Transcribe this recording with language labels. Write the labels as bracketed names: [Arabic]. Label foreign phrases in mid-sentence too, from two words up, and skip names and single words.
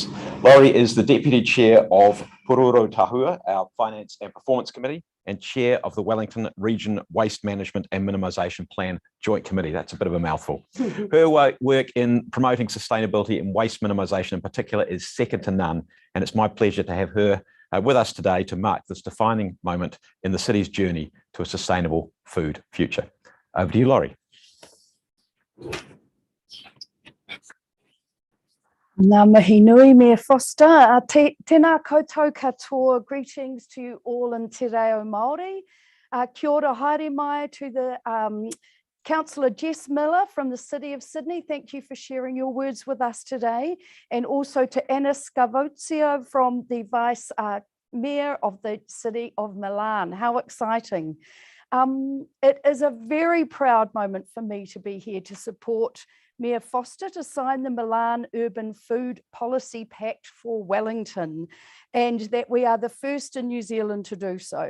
[English] Laurie is the Deputy Chair of Pururo Tahua, our Finance and Performance Committee, and Chair of the Wellington Region Waste Management and Minimisation Plan Joint Committee. That's a bit of a mouthful. Her work in promoting sustainability and waste minimisation in particular is second to none, and it's my pleasure to have her with us today to mark this defining moment in the city's journey to a sustainable food future. Over to you, Laurie. [Māori] Ngā mihi nui, Mayor Foster. Tēnā koutou katoa. [English] Greetings to you all in Te Reo Māori. [Māori] Kia ora haere mai [English] to the Councillor Jess Miller from the City of Sydney, thank you for sharing your words with us today. And also to Anna Scavuzzo from the Vice Mayor of the City of Milan. How exciting. It is a very proud moment for me to be here to support Mayor Foster to sign the Milan Urban Food Policy Pact for Wellington, and that we are the first in New Zealand to do so.